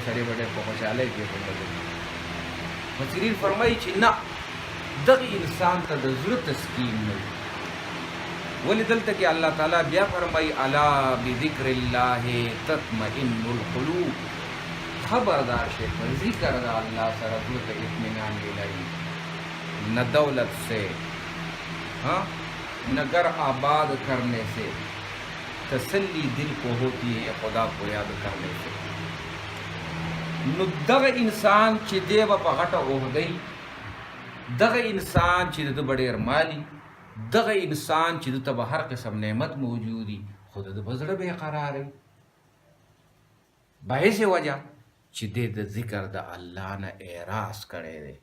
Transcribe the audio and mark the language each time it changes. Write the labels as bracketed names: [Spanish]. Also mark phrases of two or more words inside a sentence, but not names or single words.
[Pashto] سړی به ډېر په خوشحالۍ کې مفسرین فرمایي چې نه دغه انسان ته د زړه تسکین نه وي ولې دلته کې الله تعالی بیا فرمایي [Arabic] الا بذکر الله تطمئن القلوب [Pashto] خبردار شي په ذکر د الله سره زړه ته اطمینان ملایي [Urdu] نہ دولت سے ہاں نہ گھر آباد کرنے سے تسلی دل کو ہوتی ہے خدا کو یاد کرنے سے [Pashto] نو دغه انسان چې دی به په غټه عهدهی، دغه انسان چې د به ډېر مالي، دغه انسان چې دته به هر قسم نعمت موجودي، خو د به زړه بېقراره وي. باعث وجه چې دی د ذکر د الله نه اعراض کړی دی.